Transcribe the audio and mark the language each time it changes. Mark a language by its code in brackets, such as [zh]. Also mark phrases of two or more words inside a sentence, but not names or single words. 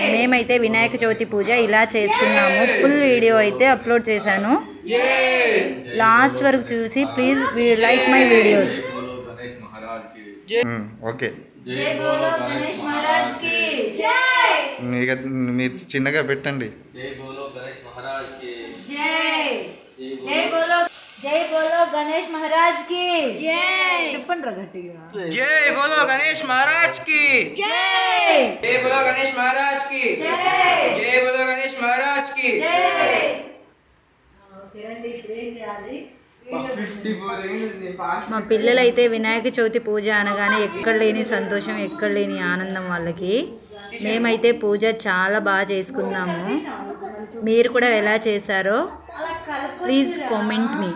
[te] మేమైతే వినాయక చవితి పూజ ఇలా చేసుకున్నాము. [en] full video [te] అయితే అప్లోడ్ చేశాను. లాస్ట్ వరకు చూసి [en] please like my videos. [te] ఓకే, [hi] जय बोलो गणेश महाराज की जय. [te] మీరు చిన్నగా పెట్టండి. [hi] जय बोलो गणेश महाराज की जय. जय बोलो गणेश महाराज की जय. [te] చెప్పండి రా గట్టిగా. [hi] जय बोलो गणेश महाराज की జై. जय बोलो गणेश महाराज की జై. जय बोलो गणेश महाराज की జై. [te] మా పిల్లలైతే వినాయక చవితి పూజ అనగానే ఎక్కడ లేని సంతోషం, ఎక్కడ లేని ఆనందం వాళ్ళకి. మేమైతే పూజ చాలా బాగా చేసుకున్నాము. మీరు కూడా ఎలా చేశారో [en] please comment me.